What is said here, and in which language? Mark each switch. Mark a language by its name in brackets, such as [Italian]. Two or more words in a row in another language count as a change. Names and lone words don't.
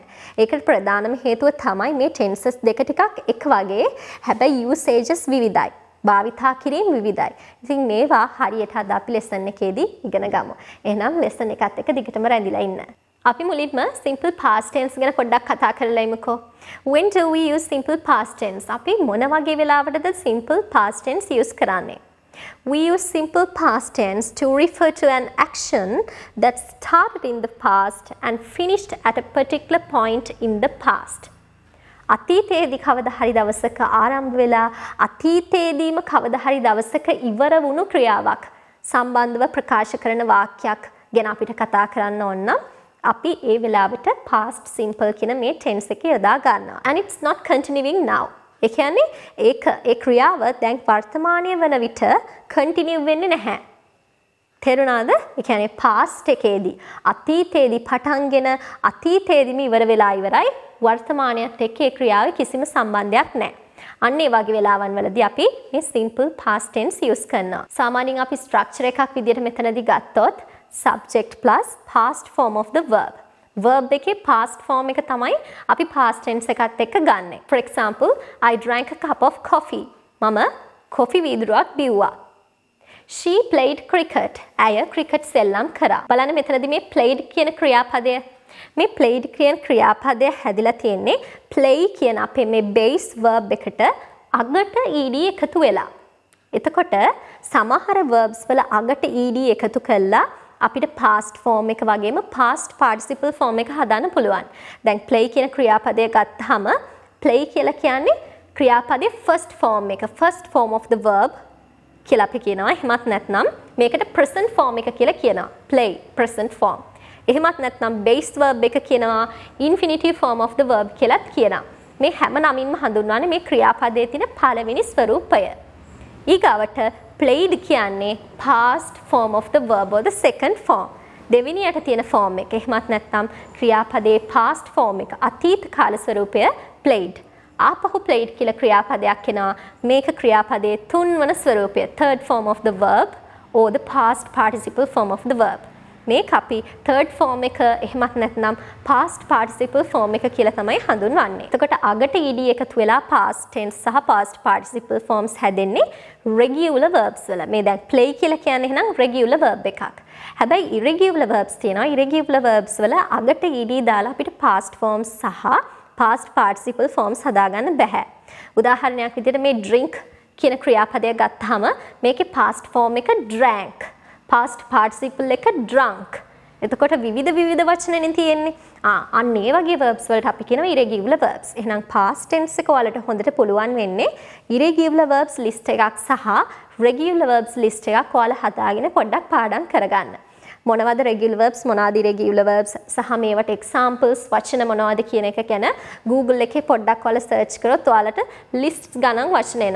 [Sinhala] ඒකට ප්‍රධානම හේතුව තමයි මේ tenses දෙක ටිකක් එක වගේ හැබැයි usages විවිධයි. භාවිතා කිරීම විවිධයි. ඉතින් මේවා හරියට අද අපි lesson එකේදී ඉගෙන ගමු. එහෙනම් lesson එකත් එක්ක දිගටම රැඳිලා ඉන්න. අපි මුලින්ම [English] simple past tense [Sinhala] ගැන පොඩ්ඩක් කතා කරලා ඉමුකෝ. [English] When do we use simple past tense? [Sinhala] අපි මොන වගේ වෙලාවටද [English] simple past tense [Sinhala] use කරන්නේ? [English] We use simple past tense to refer to an action that started in the past and finished at a particular point in the past. [Sinhala] අතීතයේදී කවදා හරි දවසක ආරම්භ වෙලා අතීතයේදීම කවදා හරි දවසක ඉවර වුණු ක්‍රියාවක් සම්බන්ධව ප්‍රකාශ කරන වාක්‍යයක් ගැන අපිට කතා කරන්න ඕන නම් අපි ඒ වෙලාවට [English] past simple [Sinhala] කියන මේ tense එක යොදා ගන්නවා. [English] And it's not continuing now. [Sinhala] ඒ කියන්නේ ඒ ක්‍රියාව දැන් වර්තමානයේ වන විට continue වෙන්නේ නැහැ. තේරුණාද? ඒ කියන්නේ past එකේදී අතීතයේදී පටන්ගෙන අතීතයේදීම ඉවර වෙලා ඉවරයි. වර්තමානයත් එක්ක ඒ ක්‍රියාවේ කිසිම සම්බන්ධයක් නැහැ. අන්න ඒ වගේ වෙලාවන් වලදී අපි මේ [English] simple past tense [Sinhala] use කරනවා. සාමාන්‍යයෙන් අපි structure එකක් විදිහට මෙතනදී ගත්තොත් [English] subject plus past form of the verb. [Sinhala] Verb එකේ [English] past form [Sinhala] එක තමයි අපි [English] past tense [Sinhala] එකත් එක්ක ගන්නෙ. [English] For example, I drank a cup of coffee. [Sinhala] මම කොෆි වීදුරුවක් බිව්වා. [English] She played cricket. [Sinhala] ඇය ක්‍රිකට් සෙල්ලම් කරා. බලන්න මෙතනදී මේ played කියන ක්‍රියාපදය. මේ played කියන ක්‍රියාපදය හැදිලා තියෙන්නේ play කියන අපේ මේ [English] base verb [Sinhala] එකට අගට ed එකතු වෙලා. එතකොට සමහර verbs වල අගට ed එකතු කළා අපිට [English] past form [Sinhala] එක වගේම [English] past participle form [Sinhala] එක හදාන්න පුළුවන්. දැන් play කියන ක්‍රියාපදය ගත්තාම play කියලා කියන්නේ ක්‍රියාපදයේ [English] first form [Sinhala] එක, [English] first form of the verb [Sinhala] කියලා අපි කියනවා. එහෙමත් නැත්නම් මේකට [English] present form [Sinhala] එක කියලා කියනවා. [English] play present form. [Sinhala] එහෙමත් නැත්නම් [English] base verb [Sinhala] එක කියනවා [English] infinitive form of the verb [Sinhala] කියලාත් කියනවා. මේ හැම නමින්ම හඳුන්වන්නේ මේ ක්‍රියාපදයේ තියෙන පළවෙනි ස්වරූපය. ඊගාවට played කියන්නේ [English] past form of the verb or the second form. [Sinhala] දෙවෙනියට තියෙන form එක. එහෙමත් නැත්නම් ක්‍රියාපදයේ [English] past form [Sinhala] එක අතීත කාල ස්වරූපය played. ආපහු played කියලා ක්‍රියාපදයක් එනවා. මේක ක්‍රියාපදයේ තුන්වන ස්වරූපය [English] third form of the verb or the past participle form of the verb. [Sinhala] මේක අපි [English] third form [Sinhala] එක එහෙමත් නැත්නම් [English] past participle form [Sinhala] එක කියලා තමයි හඳුන්වන්නේ. එතකොට අගට ed එකතු වෙලා [English] past tense [Sinhala] සහ [English] past participle forms [Sinhala] හැදෙන්නේ [English] regular verbs [Sinhala] වල. මේ දැන් play කියලා කියන්නේ එහෙනම් [English] regular verb [Sinhala] එකක්. හැබැයි [English] irregular verbs [Sinhala] තියෙනවා. [English] irregular verbs [Sinhala] වල අගට ed දාලා අපිට [English] past forms [Sinhala] සහ [English] past participle forms [Sinhala] හදාගන්න බෑ. උදාහරණයක් විදිහට මේ drink කියන ක්‍රියාපදය ගත්තාම මේකේ [English] past form [Sinhala] එක drank. [English] past participle [Sinhala] එක drunk. එතකොට විවිධ වචනනේ තියෙන්නේ. අන්න ඒ වගේ verbs වලට අපි කියනවා [English] irregular verbs. [Sinhala] එහෙනම් [English] past tense [Sinhala] එක වලට හොඳට පුළුවන් වෙන්නේ [English] irregular verbs list [Sinhala] එකක් සහ [English] regular verbs list [Sinhala] එකක් ඔයාලා හදාගෙන පොඩ්ඩක් පාඩම් කරගන්න. මොනවද [English] regular verbs [Sinhala] මොනවාද [English] irregular verbs [Sinhala] සහ මේවට examples වචන මොනවද කියන එක ගැන Google එකේ පොඩ්ඩක් ඔයාලා search කරොත් ඔයාලට lists ගණන් වචන එනවා.